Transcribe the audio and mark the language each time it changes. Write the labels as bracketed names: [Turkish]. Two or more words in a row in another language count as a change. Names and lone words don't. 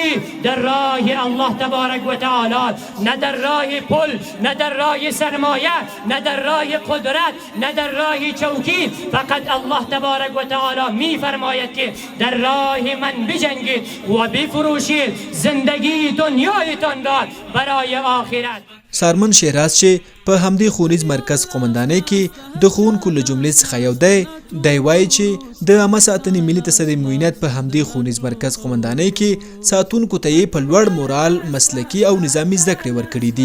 [Persian] در راه الله تبارک و تعالی، نه در راه پل، نه در راه سرمایه، نه در راه قدرت، نه در راه چوکی. فقط الله تبارک و تعالی می فرماید که در راه من بجنگید و بفروشید زندگی دنیایتان را برای آخرت. [Pashto] سارمن شهراز چې په همدې ښوونیز مرکز قومندانۍ کې د ښوونکو له جملې څخه یو دی وایي چې د عامه ساتنې ملي تصدۍ معاونیت په همدې ښوونیز مرکز قومندانۍ کې ساتونکو ته یې په لوړ مورال، مسلکي او نظامي زده کړې ورکړي دي.